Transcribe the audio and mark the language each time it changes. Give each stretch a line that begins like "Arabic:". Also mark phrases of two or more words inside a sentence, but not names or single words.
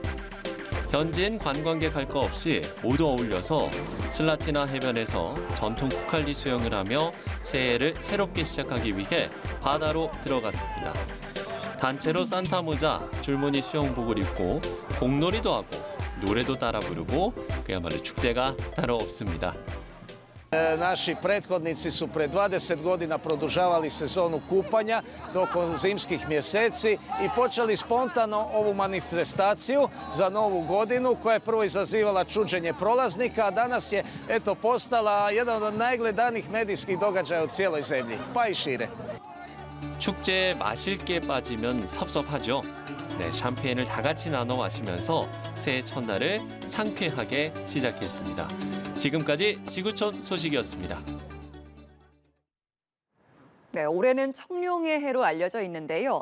Korean: 현지인 관광객 할 거 없이 모두 어울려서 슬라티나 해변에서 전통 쿠칼리 수영을 하며 새해를 새롭게 시작하기 위해 바다로 들어갔습니다. 단체로 산타 모자, 줄무늬 수영복을 입고 공놀이도 하고 노래도 따라 부르고 그야말로 축제가 따로 없습니다.
Serbian: Naši prethodnici su pre 20 godina produžavali sezonu kupanja tokom zimskih mjeseci i počeli spontano ovu manifestaciju za Novu godinu koja je prvo izazivala čuđenje prolaznika, a danas je postala jedan od najgledanijih medijskih događaja u cijeloj zemlji, pa i šire.
Korean: 축제에 마실 게 빠지면 섭섭하죠. 네, 샴페인을 다 같이 나눠 마시면서 새해 첫날을 상쾌하게 시작했습니다. 지금까지 지구촌 소식이었습니다. 네, 올해는 청룡의 해로 알려져 있는데요.